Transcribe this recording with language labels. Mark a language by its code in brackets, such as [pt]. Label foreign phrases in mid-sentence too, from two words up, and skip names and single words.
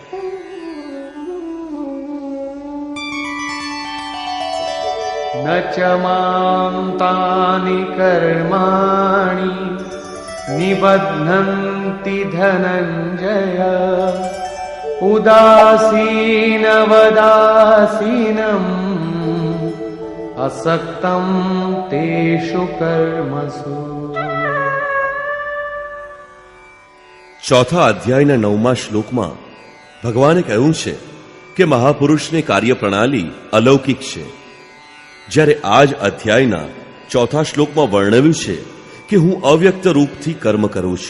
[sa] न च मां तानि कर्माणि निबध्नन्ति धनंजय उदासीनवदासीनम असक्तं तेषु कर्मसु. [gu] ચોથા અધ્યાયના 9મા શ્લોકમાં ભગવાને કહ્યું છે કે મહાપુરુષની કાર્યપ્રણાલી અલૌકિક છે. જ્યારે આ જ અધ્યાયના ચોથા શ્લોકમાં વર્ણવ્યું છે કે હું અવ્યક્ત રૂપથી કર્મ કરું છું.